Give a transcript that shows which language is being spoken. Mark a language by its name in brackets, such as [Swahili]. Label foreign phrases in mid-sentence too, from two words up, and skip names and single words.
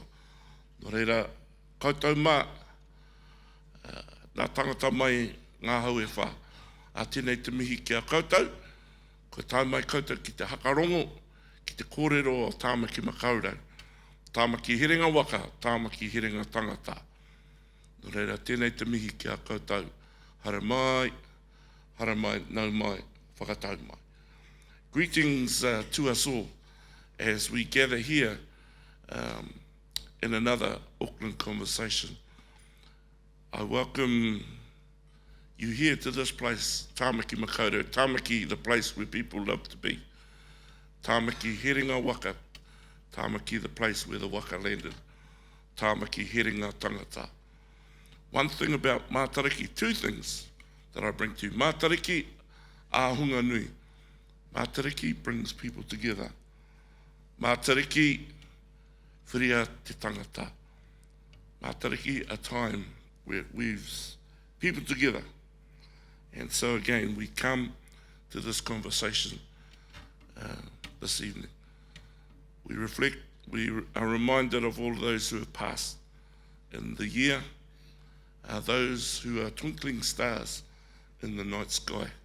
[Māori] Nō reira, koutou mā, nā tangata mai ngā hau e whā, a tēnei te mihi ki a koutou, ko tai mai koutou ki te hakarongo, ki te kōrero o tāmaki makaurau, tāmaki herenga waka, tāmaki herenga tangata. Nō reira, tēnei te mihi ki a koutou, hara mai, nau mai, whakatau mai. [English] Greetings to us all as we gather here in another Auckland conversation. I welcome you here to this place, Tāmaki Makaurau, Tāmaki, the place where people love to be. [Māori] Tāmaki herenga waka, Tāmaki, [English] the place where the waka landed. [Māori] Tāmaki herenga tangata. [English] One thing about Mātariki, two things that I bring to you. Mātariki, [Māori] āhunga nui. [English] Mātariki brings people together. [Māori] Mātariki whiria te tangata. [English] Mātariki, a time where it weaves people together. And so again, we come to this conversation this evening. We reflect, we are reminded of all those who have passed in the year, those who are twinkling stars in the night sky,